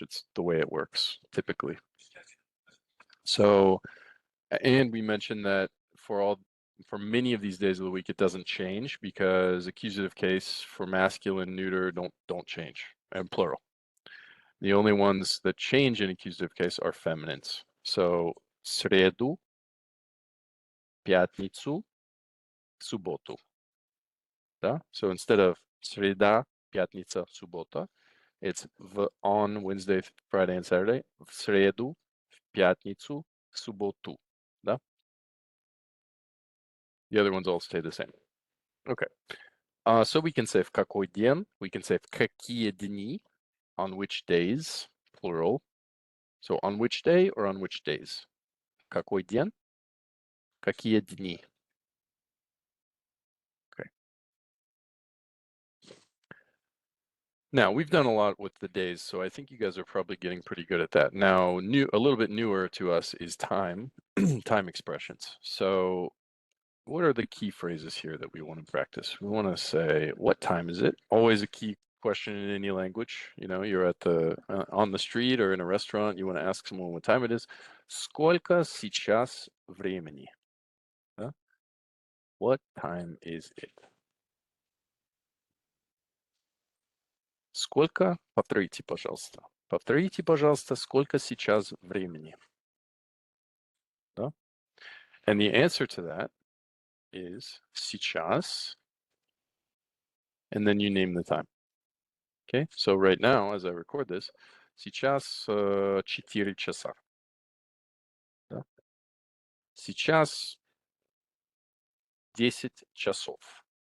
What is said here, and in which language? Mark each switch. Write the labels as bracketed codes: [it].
[en] It's the way it works typically. So, and we mentioned that for many of these days of the week, it doesn't change because accusative case for masculine, neuter don't change, and plural. The only ones that change in accusative case are feminines. [ru] So, среду, пятницу, субботу. Да? [en] So instead of [ru] среда, пятница, суббота, [en] it's on Wednesday, Friday, and Saturday, [ru] в среду, в пятницу, в субботу. Да? [en] The other ones all stay the same. Okay. So we can say [ru] в какой день, [en] we can say [ru] в какие дни, [en] on which days, plural. So on which day or on which days? [ru] Какой день? Какие дни? [en] Okay. Now we've done a lot with the days, so I think you guys are probably getting pretty good at that. Now, a little bit newer to us is time, time expressions. So what are the key phrases here that we want to practice? We want to say, what time is it? Always a key question in any language. You know, you're at on the street or in a restaurant, you want to ask someone what time it is. [ru] Сколько сейчас времени? [en] Huh? What time is it? [ru] Сколько? Повторите, пожалуйста. Повторите, пожалуйста, сколько сейчас времени? Да? [en] And the answer to that is сейчас, and then you name the time. Okay, so right now, as I record this, [ru] сейчас 4 часа. Да? Сейчас 10 часов.